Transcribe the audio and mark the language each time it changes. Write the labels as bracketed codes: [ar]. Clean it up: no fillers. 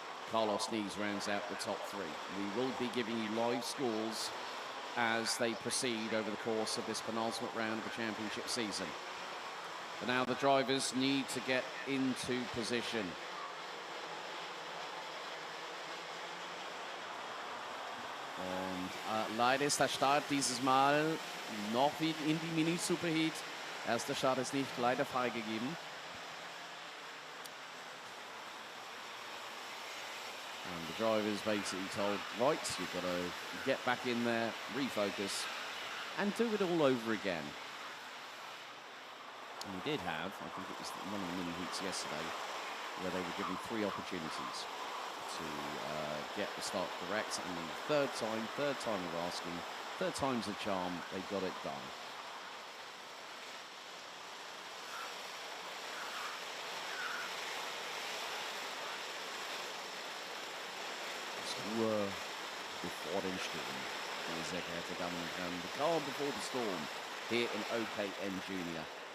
[en] Carlos Nies rounds out the top 3. We will be giving you live scores as they proceed over the course of this penultimate round of the championship season. But now the drivers need to get into position. [de] Und leider ist der Start dieses Mal noch wie in die Mini-Superheat. Erster Start ist nicht leider freigegeben. [en] And the drivers basically told, right, you've got to get back in there, refocus, and do it all over again. And we did have, I think it was one of the mini heats yesterday, where they were given 3 opportunities to get the start correct, and the third time of asking, third time's a charm, they got it done. [de] Ruhe bevor den Sturm, meine sehr geehrte Damen und Herren. [en] The calm before the storm here in OKN Junior.